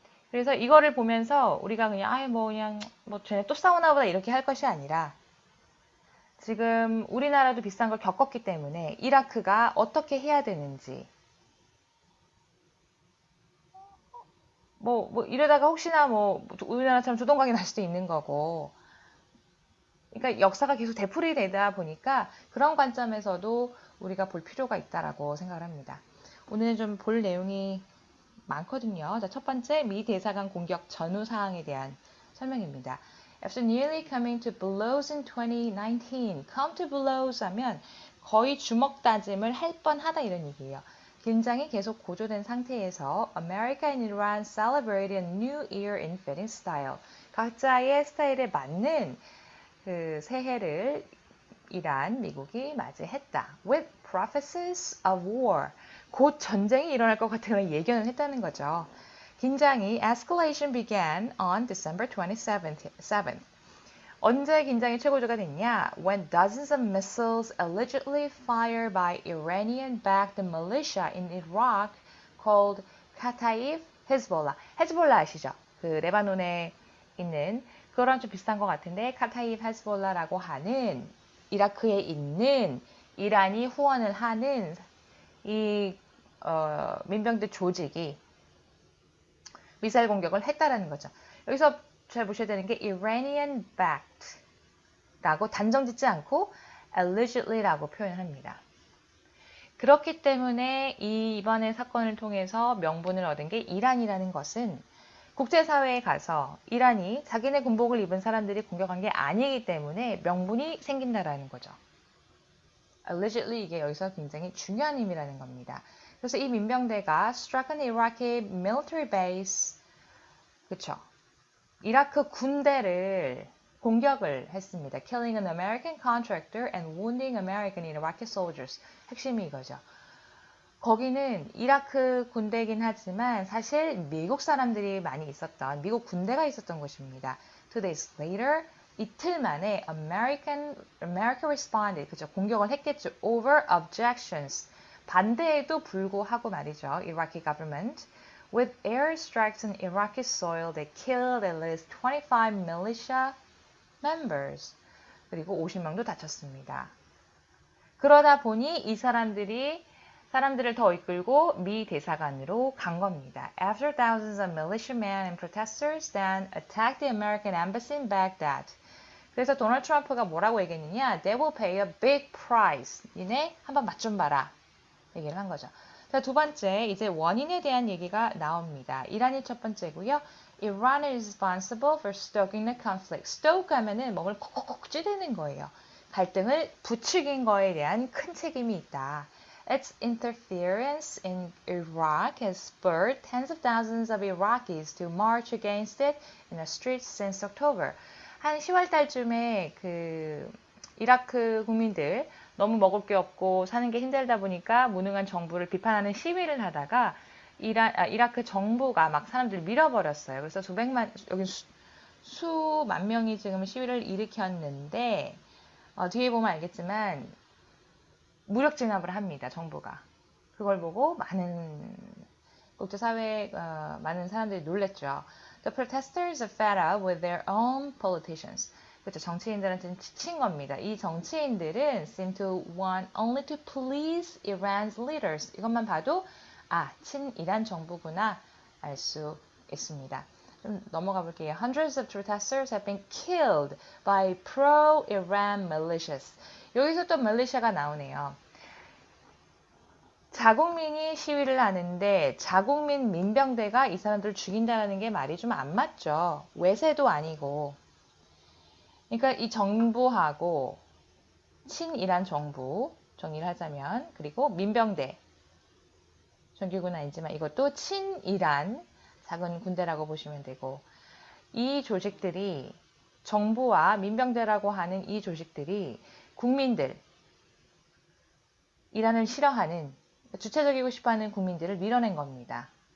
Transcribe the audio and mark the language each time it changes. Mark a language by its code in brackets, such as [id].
[ko] 그래서 이거를 보면서 우리가 그냥 쟤네 또 싸우나 보다 이렇게 할 것이 아니라 지금 우리나라도 비슷한 걸 겪었기 때문에 이라크가 어떻게 해야 되는지 이러다가 혹시나 우리나라처럼 조동강이 날 수도 있는 거고 그러니까 역사가 계속 되풀이되다 보니까 그런 관점에서도 우리가 볼 필요가 있다라고 생각을 합니다. 오늘은 좀 볼 내용이 많거든요. 자, 첫 번째, 미 대사관 공격 전후 사항에 대한 설명입니다. [en] After nearly coming to blows in 2019, come to blows [ko] 하면 거의 주먹 다짐을 할 뻔하다 이런 얘기예요. 긴장이 계속 고조된 상태에서 [en] America and Iran celebrated a new year in fitting style. [ko] 각자의 스타일에 맞는 그 새해를 이란, 미국이 맞이했다. [en] With prophecies of war. [ko] 곧 전쟁이 일어날 것 같은 예견을 했다는 거죠. 긴장이 [en] escalation began on December 27th. [ko] 언제 긴장이 최고조가 됐냐? [en] When dozens of missiles allegedly fired by Iranian-backed militia in Iraq called Kataib Hezbollah. [ko] 헤즈볼라 아시죠? 그 레바논에 있는 그거랑 좀 비슷한 것 같은데 카타입 헤즈볼라라고 하는 이라크에 있는 이란이 후원을 하는 이 민병대 조직이 미사일 공격을 했다라는 거죠. 여기서 잘 보셔야 되는 게 Iranian backed 라고 단정 짓지 않고 allegedly라고 표현을 합니다. 그렇기 때문에 이번의 사건을 통해서 명분을 얻은 게 이란이라는 것은 국제사회에 가서 이란이 자기네 군복을 입은 사람들이 공격한 게 아니기 때문에 명분이 생긴다라는 거죠. Allegedly 이게 여기서 굉장히 중요한 의미라는 겁니다. 그래서 이 민병대가 [en] struck an Iraqi military base, [ko] 그쵸? 이라크 군대를 공격을 했습니다. [en] Killing an American contractor and wounding American Iraqi soldiers. [ko] 핵심이 이거죠. 거기는 이라크 군대이긴 하지만 사실 미국 사람들이 많이 있었던 미국 군대가 있었던 곳입니다. [en] 2 days later, [ko] 이틀 만에 [en] America responded, [ko] 그죠? 공격을 했겠죠. [en] Over objections, [ko] 반대에도 불구하고 말이죠. [en] Iraqi government with airstrikes on Iraqi soil that killed at least 25 militia members. [ko] 그리고 50명도 다쳤습니다. 그러다 보니 이 사람들을 더 이끌고 미 대사관으로 간 겁니다. [en] After thousands of militiamen and protesters then attacked the American embassy in Baghdad. [ko] 그래서 도널드 트럼프가 뭐라고 얘기했느냐? [en] They will pay a big price. [ko] 니네 한번 맛 좀 봐라. 얘기를 한 거죠. 자, 두 번째, 이제 원인에 대한 얘기가 나옵니다. 이란이 첫 번째고요. [en] Iran is responsible for stoking the conflict. [ko] stoke 하면은 몸을 콕콕콕 찌르는 거예요. 갈등을 부추긴 거에 대한 큰 책임이 있다. [en] Its interference in Iraq has spurred tens of thousands of Iraqis to march against it in the streets since October. [ko] 한 10월 달쯤에 그 이라크 국민들 너무 먹을 게 없고 사는 게 힘들다 보니까 무능한 정부를 비판하는 시위를 하다가 이라크 정부가 막 사람들 밀어버렸어요. 그래서 여기 수만 명이 지금 시위를 일으켰는데, 뒤에 보면 알겠지만, 무력 진압을 합니다, 정부가. 그걸 보고 많은 국제사회, 많은 사람들이 놀랬죠. [en] The protesters are fed up with their own politicians. [ko] 그렇죠. 정치인들한테는 지친 겁니다. 이 정치인들은 [en] seem to want only to please Iran's leaders. [ko] 이것만 봐도 친이란 정부구나 알 수 있습니다. 좀 넘어가 볼게요. [en] Hundreds of protesters have been killed by pro-Iran militias. [ko] 여기서 또 밀리샤가 나오네요. 자국민이 시위를 하는데 자국민 민병대가 이 사람들을 죽인다는 게 말이 좀 안 맞죠. 외세도 아니고. 그러니까 이 정부하고 친이란 정부 정리를 하자면 그리고 민병대 정규군은 아니지만 이것도 친이란 작은 군대라고 보시면 되고 이 조직들이 정부와 민병대라고 하는 이 조직들이 국민들 이란을 싫어하는 주체적이고 싶어하는 국민들을 밀어낸 겁니다.